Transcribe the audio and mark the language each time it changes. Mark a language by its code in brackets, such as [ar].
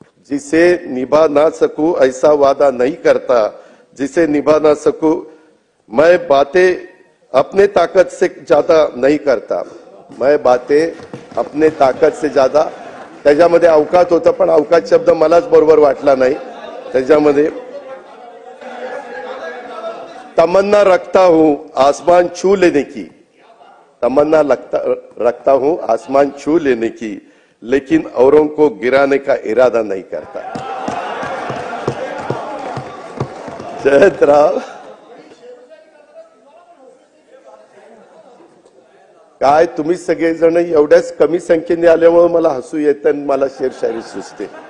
[hi] जिसे निभा ना सकूं ऐसा वादा नहीं करता, जिसे निभा ना सकूं मैं बातें अपने ताकत से ज्यादा नहीं करता, मैं बातें अपने ताकत से ज्यादा। [mr] त्याच्यामध्ये अवकात होतं पण अवकात शब्द मलाच बरोबर वाटला नाही। त्याच्यामध्ये [hi] तमन्ना रखता हूं आसमान छू लेने की, तमन्ना रखता हूं आसमान छू लेने की, लेकिन औरों को गिराने का इरादा नहीं करता। [mr] जयंतराव काय तुम्ही सगळेजण एवढ्याच कमी संख्येने आल्यामुळे मला हसू येतं आणि मला शेरशायरी सुचते।